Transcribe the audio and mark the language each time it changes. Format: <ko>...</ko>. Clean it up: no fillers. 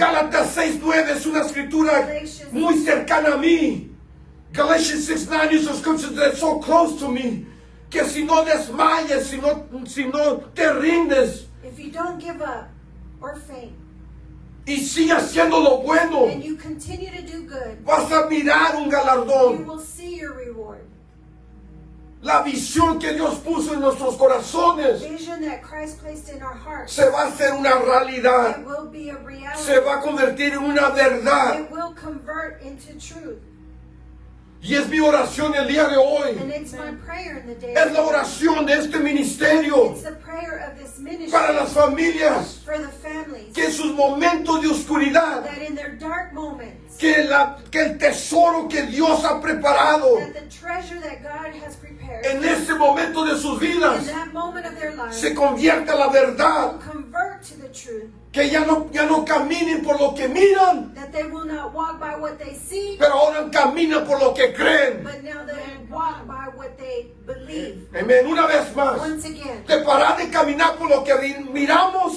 <es>Gálatas 6:9 es una escritura muy cercana a mí.</es> <en>Galatians 6:9 is a scripture that's so close to me.</en> <es>Que si no desmayes, si no te rindes</es> <en>If you don't give up or faint</en> <es>y sigas haciendo lo bueno,</es> <en>and you continue to do good,</en> <es>vas a mirar un</es> <en>you</en> <es>galardón.</es> <en>will see your reward.</en> <es>La visión que Dios puso en nuestros corazones</es> <en>Vision that Christ placed in our hearts,</en> <es>se va a hacer una realidad.</es> <en>it will be a reality.</en> <es>Se va a convertir en una verdad.</es> <en>It will convert into truth.</en> <es>Y es mi oración el día de hoy.</es> <en>And it's my prayer in the day.</en> <es>Es la oración de este ministerio</es> <en>It's the prayer of this ministry</en> <es>para las familias.</es> <en>for the families,</en> <es>Que en sus momentos de oscuridad,</es> <en>that in their dark moments,</en> <es>que el tesoro que Dios ha preparado</es> <en>that the treasure that God has prepared</en> <es>en ese momento de sus</es> <en>in</en> <es>vidas</es> <en>that moment of their life</en> <es>se convierta en la verdad.</es> <en>will convert to the truth,</en> <es>Que ya no caminen por lo que miran,</es> <en>that they will not walk by what they see,</en> <es>pero ahora caminan por lo que creen.</es> <en>but now they walk by what they believe.</en> <es>Amén. Una vez más,</es> <en>Once again,</en> <es>de parar de caminar por lo que miramos</es>